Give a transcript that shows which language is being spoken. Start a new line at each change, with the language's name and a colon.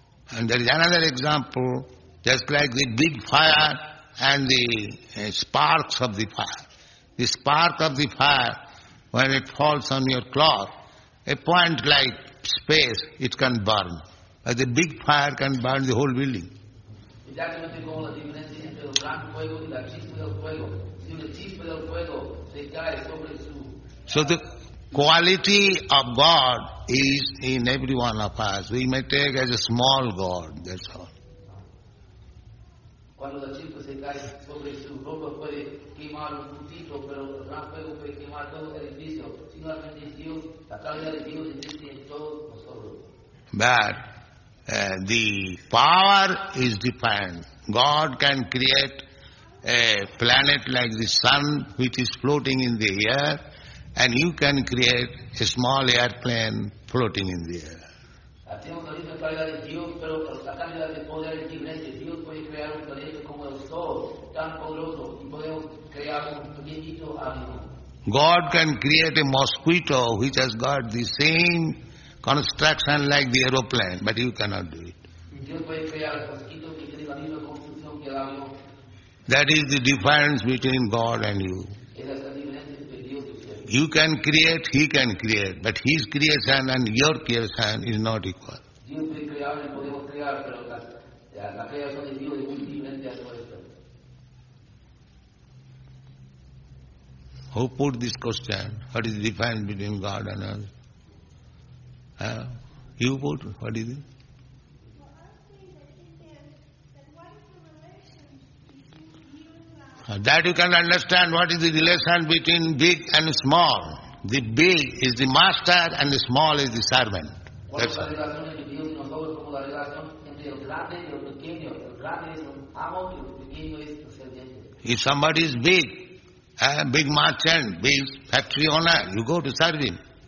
English: And there is another example, just like the big fire and the sparks of the fire. The spark of the fire, when it falls on your cloth, a point like space, it can burn. But the big fire can burn the whole building.
Spanish: Exactamente como la diferencia entre el gran fuego y la chispa del fuego. Si una chispa del fuego se cae sobre su...
English: So the quality of God is in every one of us. We may take as a small God, that's all.
Spanish: Cuando la chispa se cae sobre su ropa puede quemar un puntito, pero el gran fuego puede quemar todo el edificio. Simplemente Dios, la calidad de Dios existe en todos nosotros.
English: But the power is different. God can create a planet like the sun which is floating in the air, and you can create a small airplane floating in the air.
Spanish: Tenemos la misma calidad de Dios, pero la calidad de poder es diferente. Dios puede crear un planeta como el Sol, tan poderoso y podemos crear un pequeñito ánimo.
English: God can create a mosquito which has got the same construction like the aeroplane, but you cannot do it.
Spanish: Dios puede crear mosquitos que tienen la misma construcción que el avión.
English: That is the difference between God and you.
Spanish: Esa es la diferencia entre Dios y usted.
English: You can create, He can create, but His creation and your creation is not equal.
Spanish: Dios puede crear y podemos crear, pero la creación de Dios es muy diferente a nuestra.
English: Who put this question? What is the difference between God and us? You put? What is it? Well, I think that it is that what is the relation between you and God? That you can understand what is the relation between big and small. The big is the master and the small is the servant.
Spanish: ¿Cuál
English: That's
Spanish: es la
English: all.
Spanish: relación entre Dios y nosotros como la relación entre el grande y el pequeño? El grande es el amo y el pequeño es el sirviente.
English: If somebody is big merchant, big factory owner, you go to serve him.